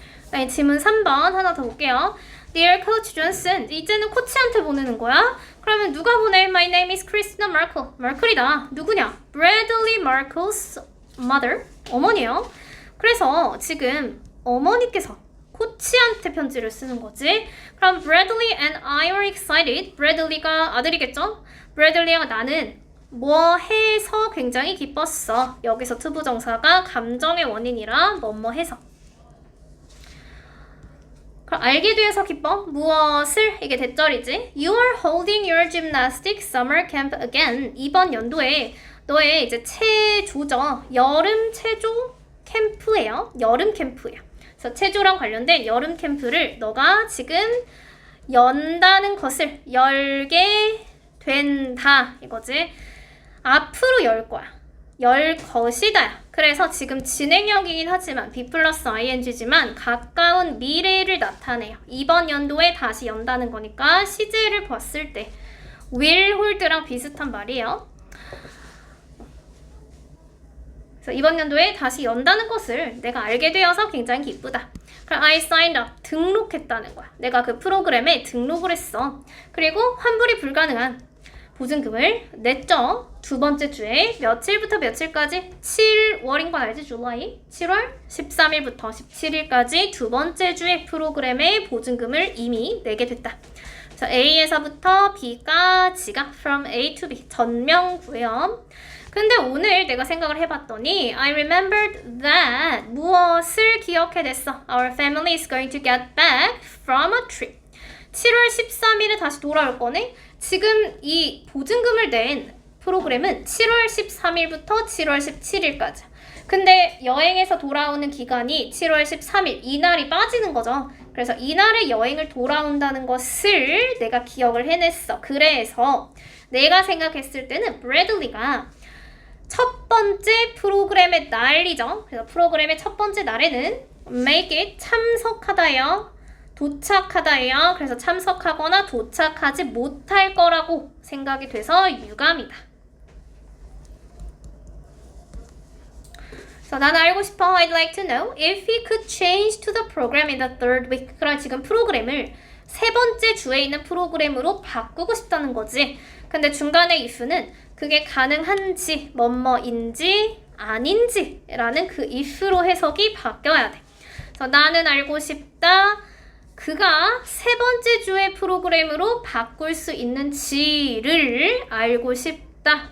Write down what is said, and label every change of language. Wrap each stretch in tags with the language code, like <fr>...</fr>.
<ko>네, 질문 3번 하나 더 볼게요.</ko> <en>Dear Coach Johnson,</en> <ko>이제는 코치한테 보내는 거야? 그러면 누가 보내?</ko> <en>My name is Christina Merkel.</en> <ko>머클이다. 누구냐?</ko> <en>Bradley Merkel's mother.</en> <ko>어머니요. 그래서 지금 어머니께서 코치한테 편지를 쓰는 거지. 그럼</ko> <en>Bradley and I are excited.</en> <ko>Bradley가 아들이겠죠? Bradley가 나는 뭐 해서 굉장히 기뻤어. 여기서 투부정사가 감정의 원인이라 뭐뭐 해서. 그럼 알게 되어서 기뻐? 무엇을? 이게 대절이지.</ko> <en>You are holding your gymnastics summer camp again.</en> <ko>이번 연도에 너의 이제 체조죠. 여름 체조 캠프예요. 여름 캠프예요. 그래서 체조랑 관련된 여름 캠프를 너가 지금 연다는 것을 열게 된다. 이거지. 앞으로 열 거야. 열 것이다. 그래서 지금 진행형이긴 하지만 B 플러스 ing지만 가까운 미래를 나타내요. 이번 연도에 다시 연다는 거니까 시제를 봤을 때 will hold랑 비슷한 말이에요. 그래서 이번 연도에 다시 연다는 것을 내가 알게 되어서 굉장히 기쁘다. 그럼</ko> <en>I signed up,</en> <ko>등록했다는 거야. 내가 그 프로그램에 등록을 했어. 그리고 환불이 불가능한 보증금을 냈죠. 두 번째 주에 며칠부터 며칠까지? 7월인 건 알지? 줄라이? 7월 13일부터 17일까지 두 번째 주에 프로그램의 보증금을 이미 내게 됐다. 자, A에서부터 B까지가</ko> <en>from A to B</en> <ko>전명구예요. 근데 오늘 내가 생각을 해봤더니</ko> <en>I remembered that</en> <ko>무엇을 기억해냈어?</ko> <en>Our family is going to get back from a trip.</en> <ko>7월 13일에 다시 돌아올 거네? 지금 이 보증금을 낸 프로그램은 7월 13일부터 7월 17일까지. 근데 여행에서 돌아오는 기간이 7월 13일, 이날이 빠지는 거죠. 그래서 이날에 여행을 돌아온다는 것을 내가 기억을 해냈어. 그래서 내가 생각했을 때는 브래들리가 첫 번째 프로그램의 날이죠. 그래서 프로그램의 첫 번째 날에는 make it 참석하다예요. 도착하다예요. 그래서 참석하거나 도착하지 못할 거라고 생각이 돼서 유감이다. 그래서 나는 알고 싶어.</ko> <en>I'd like to know if he could change to the program in the third week.</en> <ko>그럼 지금 프로그램을 세 번째 주에 있는 프로그램으로 바꾸고 싶다는 거지. 근데 중간에 if는 그게 가능한지, 뭐뭐인지, 아닌지 라는 그 if로 해석이 바뀌어야 돼. 그래서 나는 알고 싶다. 그가 세 번째 주의 프로그램으로 바꿀 수 있는지를 알고 싶다.</ko>